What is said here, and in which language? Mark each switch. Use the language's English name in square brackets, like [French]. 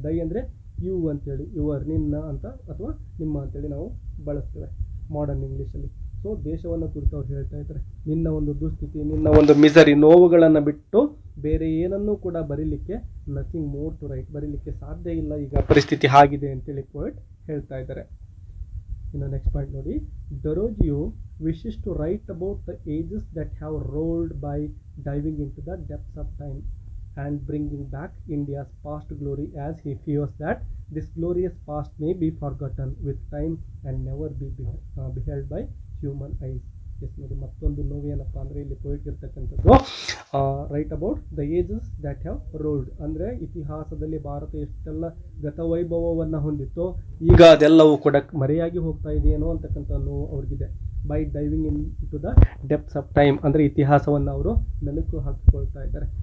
[Kannada] ದೈ ಅಂದರೆ ಯು ಅಂತೇಳಿ, ಯುವರ್ ನಿನ್ನ ಅಂತ ಅಥವಾ ನಿಮ್ಮ ಅಂತೇಳಿ ನಾವು ಬಳಸ್ತೇವೆ ಮಾಡರ್ನ್ ಇಂಗ್ಲೀಷಲ್ಲಿ. ಸೊ ದೇಶವನ್ನು ಕುರಿತು ಅವ್ರು ಹೇಳ್ತಾ ಇದ್ದಾರೆ, ನಿನ್ನ ಒಂದು ದುಸ್ಥಿತಿ, ನಿನ್ನ ಒಂದು ಮಿಸರಿ, ನೋವುಗಳನ್ನು ಬಿಟ್ಟು ಬೇರೆ ಏನನ್ನೂ ಕೂಡ ಬರೀಲಿಕ್ಕೆ [English] nothing more to write, [Kannada] ಬರೀಲಿಕ್ಕೆ ಸಾಧ್ಯ ಇಲ್ಲ, ಈಗ ಪರಿಸ್ಥಿತಿ ಆಗಿದೆ ಅಂತೇಳಿ ಪೋಯೆಟ್ ಹೇಳ್ತಾ ಇದ್ದಾರೆ. ಇನ್ನು ನೆಕ್ಸ್ಟ್ ಪಾಯಿಂಟ್ ನೋಡಿ, [English] Derozio wishes to write about the ages that have rolled by diving into the depths of time and bringing back India's past glory, as he fears that this glorious past may be forgotten with time and never be beheld by human eyes. [Kannada] S ನೋಡಿ, ಮತ್ತೊಂದು ನೋವೇನಪ್ಪ ಅಂದರೆ ಇಲ್ಲಿ poet ಇರ್ತಕ್ಕಂಥದ್ದು [English] write about the ages that have rolled [Kannada] ಅಂದರೆ ಇತಿಹಾಸದಲ್ಲಿ ಭಾರತ ಎಷ್ಟೆಲ್ಲ ಗತವೈಭವವನ್ನು ಹೊಂದಿತ್ತೋ ಈಗ ಅದೆಲ್ಲವೂ ಕೂಡ ಮರೆಯಾಗಿ ಹೋಗ್ತಾ ಇದೆಯೇನೋ ಅಂತಕ್ಕಂಥ ನೋವು ಅವ್ರಿಗಿದೆ. [English] by diving into the depths of time [Kannada] ಅಂದರೆ ಇತಿಹಾಸವನ್ನು ಅವರು ಮೆಲುಕು ಹಾಕಿಕೊಳ್ತಾ ಇದ್ದಾರೆ.